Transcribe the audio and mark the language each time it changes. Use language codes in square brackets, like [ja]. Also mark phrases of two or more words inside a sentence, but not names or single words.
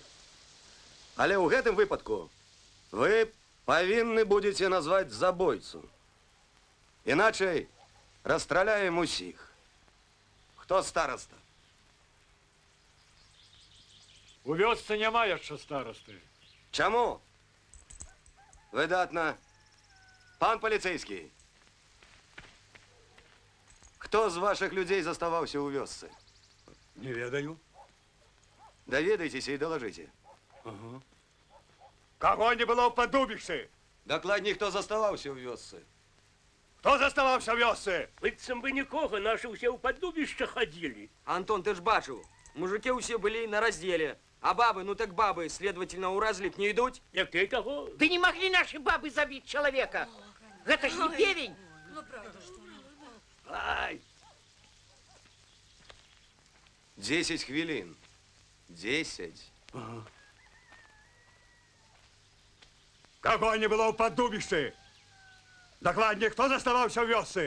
[be] Але ў гэтым выпадку вы павінны будзеце назваць забойцу. [ru] Иначе расстреляем усіх. [be] Хто староста? У вёсцы няма яшчэ старосты. Чаму? Выдатна. Пан полицейский. Кто з ваших людей заставаўся ў вёсцы? не ведаю. Даведайтеся і доложите. Ага. Кого не было ў падубішцы? Дакладней, хто заставаўся ў вёсцы? Хто заставаўся ў вёсцы? Быццам бы нікога, наши ўсе ў падлубішча ходили. Антон, ты ж бачыў, мужики ўсе былі на разделе, а бабы, ну так бабы, следовательно, ў разлік не ідуць. Як ты того? [ru] Да не могли наши бабы забить человека. Это ж не певень. Ай! [be] 10 хвілін. 10. Ага. Кого не было ў падубішцы? Дакладней, хто заставаўся ў вёсцы?